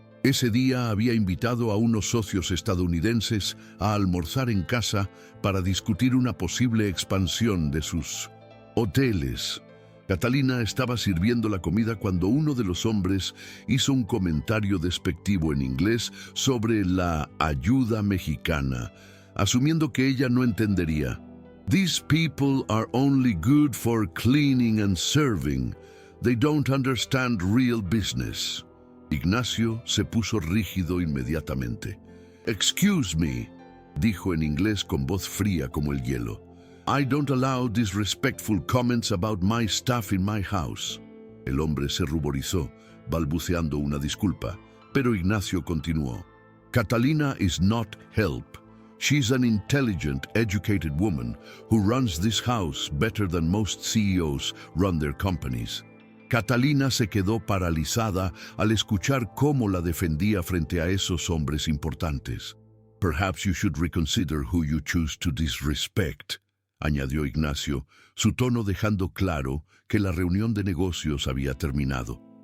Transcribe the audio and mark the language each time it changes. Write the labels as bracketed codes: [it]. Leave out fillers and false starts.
[es] Ese día había invitado a unos socios estadounidenses a almorzar en casa para discutir una posible expansión de sus hoteles. Catalina estaba sirviendo la comida cuando uno de los hombres hizo un comentario despectivo en inglés sobre la ayuda mexicana, asumiendo que ella no entendería. [en] «These people are only good for cleaning and serving. They don't understand real business». [es] Ignacio se puso rígido inmediatamente. [en] «Excuse me», [es] dijo en inglés con voz fría como el hielo. [en] «I don't allow disrespectful comments about my staff in my house». [es] El hombre se ruborizó, balbuceando una disculpa, pero Ignacio continuó. [en] «Catalina is not help. She's an intelligent, educated woman who runs this house better than most CEOs run their companies». [es] Catalina se quedó paralizada al escuchar cómo la defendía frente a esos hombres importantes. [en] «Perhaps you should reconsider who you choose to disrespect», [es] añadió Ignacio, su tono dejando claro que la reunión de negocios había terminado.